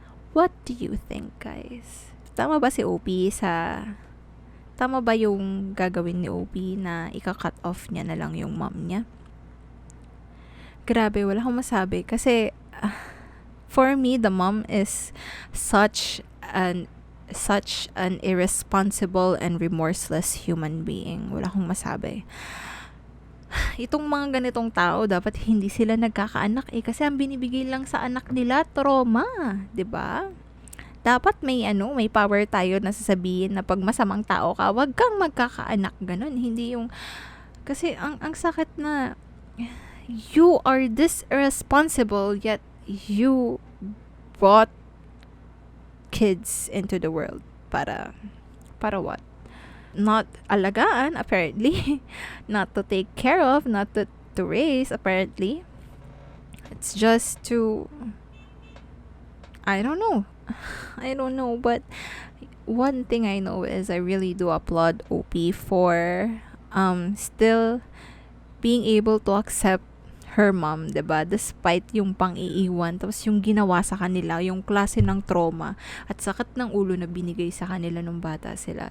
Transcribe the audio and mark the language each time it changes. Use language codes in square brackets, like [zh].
[en] What do you think, guys? [tl] Tama ba si OP Tama ba yung gagawin ni OP na ika-cut off niya na lang yung mom niya? Grabe, wala akong masabi. [en] Kasi, for me, the mom is such an irresponsible and remorseless human being. [tl] Wala akong masabi. Itong mga ganitong tao, dapat hindi sila nagkakaanak kasi ang binibigay lang sa anak nila, trauma. 'Di ba? Dapat may power tayo na sasabihin na pag masamang tao ka, wag kang magkakaanak, ganun. Hindi yung, kasi ang sakit na, [en] you are this irresponsible, yet you brought kids into the world. Para what? Not alagaan, apparently. Not to take care of, not to raise, apparently. It's just to, I don't know, but one thing I know is I really do applaud OP for still being able to accept her mom, 'di ba? [tl] Despite yung pang-iiwan, tapos yung ginawa sa kanila, yung klase ng trauma at sakit ng ulo na binigay sa kanila nung bata sila.